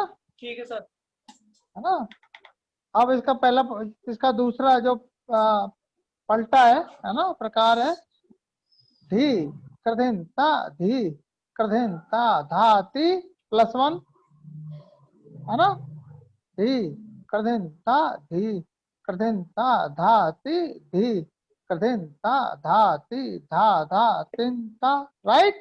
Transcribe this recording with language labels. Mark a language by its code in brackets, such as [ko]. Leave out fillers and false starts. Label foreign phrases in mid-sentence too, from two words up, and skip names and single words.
[hi] ठीक है सर। है ना। अब इसका पहला, इसका दूसरा जो पलटा है ना, प्रकार है धी कृधिन ता, धी कृधिन ता धा ती +1, है ना, धी कृधिन ता धी कृधिन ता धा ती धी कृधिन ता धा ती धा धा तिन ता, राइट।